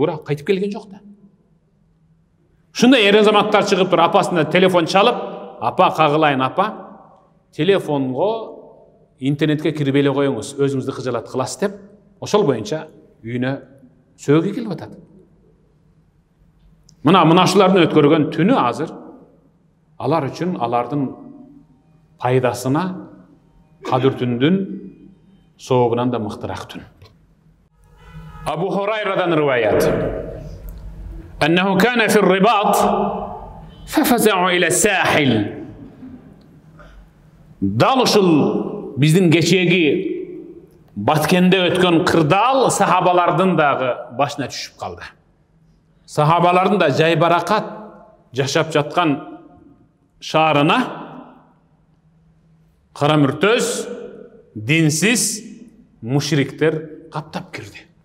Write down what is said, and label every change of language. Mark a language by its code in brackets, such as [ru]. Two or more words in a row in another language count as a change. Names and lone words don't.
[ky] Туура кайтып келген жок да. Ушундай эр азаматтар чыгып туруп апасына телефон чалып, апа кагылайын апа, телефонго интернетке кирип эле коюңуз, өзүңүздү кыжалат кыласыз деп, ошол боюнча үйүнө сөөгү келип атат. Мына ушулардын өткөргөн түнү азыр алар үчүн алардын пайдасына Кадыр түндүн сообунан да мыктыраак түн. Абу Хурайрадан риваят. [ar] أنه كان في رباط ففزعوا إلى الساحل. [ky] Дал ушул биздин кечеги Баткенде өткөн кырдаал сахабалардын дагы башына түшүп калды. Сахабалардын да жайбаракат жашап жаткан шаарына кара мүртөз, динсиз мушриктер каптап кирди.